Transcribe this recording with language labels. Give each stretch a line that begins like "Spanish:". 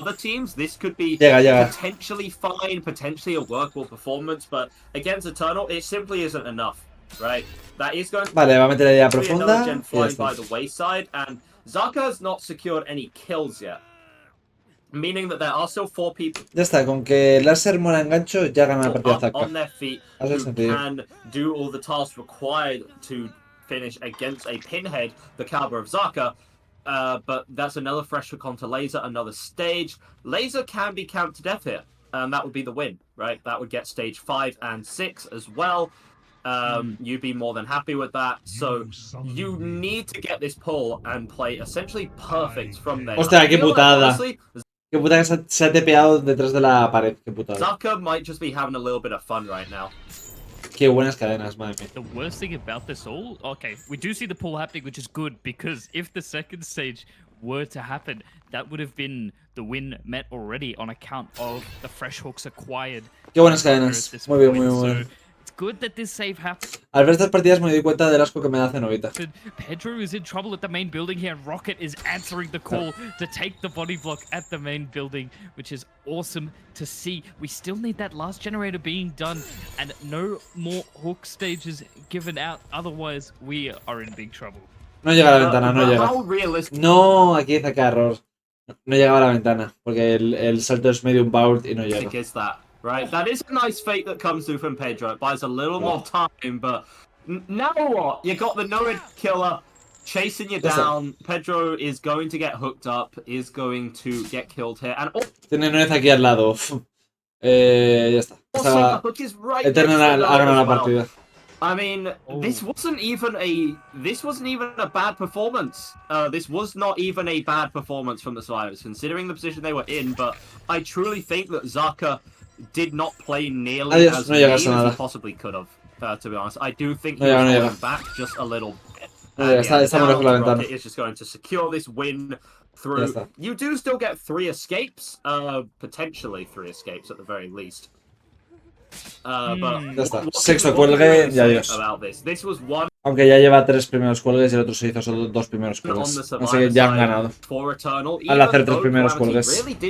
English: Other teams, this could be potentially fine, potentially a workable performance, but against Eternal, it simply isn't enough, right? That is going to
Spanish: vale, va a meter idea
English: be
Spanish: profunda.
English: another gen flying by the wayside, and Zaka has not secured any kills yet. Meaning that there are still 4 people.
Spanish: Ya está, con que láser muera en gancho, ya gana la partida Zaka.
English: On their feet, who can do all the tasks required to finish against a pinhead, the caliber of Zaka. But that's another fresh hook onto Laser, another stage. Laser can be camped to death here, and that would be the win, right? That would get stage 5 and 6 as well. You'd be more than happy with that. So you need to get this pull and play essentially perfect from there.
Spanish: Hostia, qué putada. Qué putada que se ha tepeado detrás de la pared. Qué putada.
English: Zaka might just be having a little bit of fun right now.
Spanish: Qué buenas cadenas, madre mía.
English: The worst thing about this all, okay, we do see the pull happening, which is good, because if the second stage were to happen, that would have been the win met already on account of the fresh hooks acquired.
Spanish: Qué buenas cadenas. Muy bien, muy bien.
English: It's good that this save happened.
Spanish: Al ver estas partidas me doy cuenta del asco que me da Cenobita.
English: Pedro is in trouble at the main building here, and Rocket is answering the call to take the body block at the main building, which is awesome to see. We still need that last generator being done, and no more hook stages given out. Otherwise, we are in big trouble.
Spanish: No llega a la ventana, no llega. No, aquí saca error. No llegaba a la ventana, porque el salto es medium bound y no llega.
English: Right, that is a nice fake that comes through from Pedro. It buys a little more time, but now what? You got the no-hit killer chasing you down. Pedro is going to get hooked up, is going to get killed here. And
Spanish: tiene nuez aquí al lado. Ya está. Eternal ha ganado la partida.
English: I mean, this wasn't even a bad performance. This was not even a bad performance from the Survivors, considering the position they were in. But I truly think that Zaka did not play nearly as mean as he possibly could have. To be honest, I do think he was going back just a little bit. Rocket is just going to secure this win through. You do still get 3 escapes, potentially 3 escapes at the very least.
Spanish: Ya está. Sexto cuelgue y adiós. Aunque ya lleva 3 primeros cuelgues y el otro se hizo solo 2 primeros cuelgues. Así que ya han ganado. Al hacer 3 primeros cuelgues.